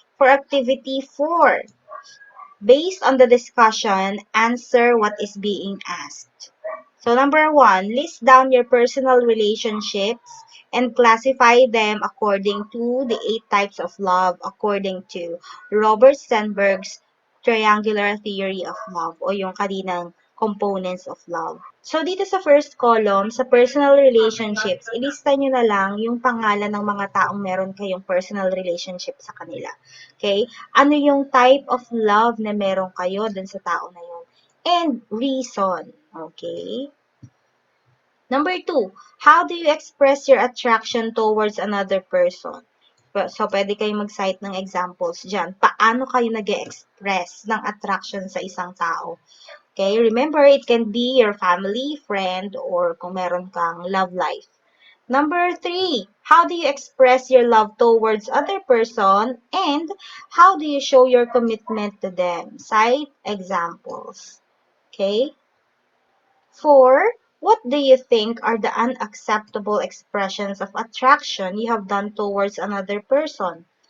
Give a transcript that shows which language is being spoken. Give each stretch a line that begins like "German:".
English: For activity 4, based on the discussion, answer what is being asked. So number 1, list down your personal relationships and classify them according to the 8 types of love according to Robert Sternberg's triangular theory of love
Filipino: o yung kaninang components of love. So dito sa first column, sa personal relationships, ilista nyo na lang yung pangalan ng mga taong meron kayong personal relationship sa kanila. Okay? Ano yung type of love na meron kayo dun sa tao na yun?
English: And reason. Okay? Number 2, how do you express your attraction towards another person?
Filipino: So, pwede kayong mag-cite ng examples dyan. Paano kayo nag-express ng attraction sa isang tao?
English: Okay, remember, it can be your family, friend, or
Filipino: kung meron kang love life.
English: Number 3, how do you express your love towards other person and how do you show your commitment to them? Cite examples. Okay? 4, what do you think are the unacceptable expressions of attraction you have done towards another person?